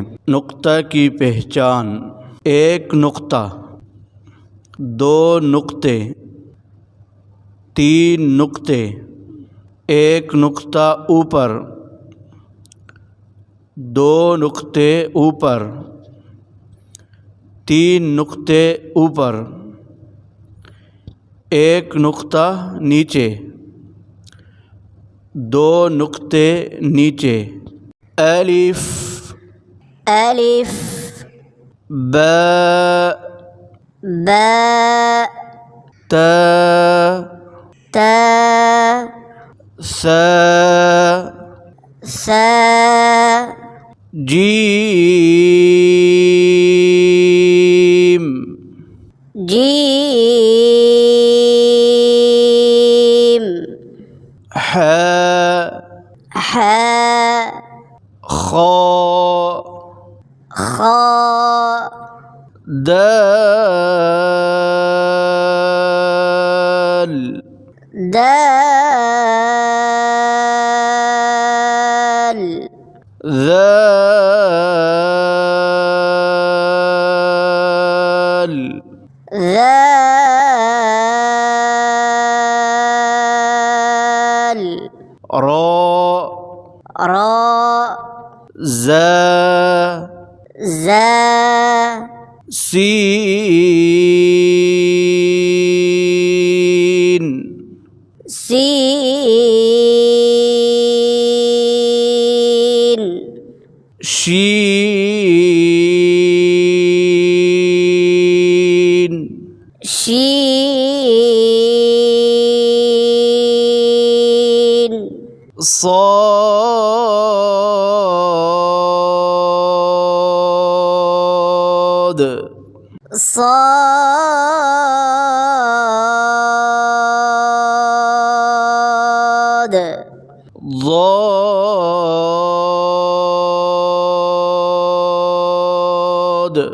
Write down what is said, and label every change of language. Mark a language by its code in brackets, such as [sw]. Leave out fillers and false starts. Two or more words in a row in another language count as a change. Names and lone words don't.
[hi] नुक्ता की पहचान: एक नुक्ता, दो नुक्ते, तीन नुक्ते, एक नुक्ता ऊपर, दो नुक्ते ऊपर, तीन नुक्ते ऊपर, एक नुक्ता नीचे, दो नुक्ते नीचे। अलिफ, अलिफ, बा, बा, ता, ता, सा, सा, जीम, जीम, हा, हा, खा, खा, दाल, दाल, ذال، ذال، را، را، زا، زا، سين، سين، شين، شين، صاد، صاد، ضاد،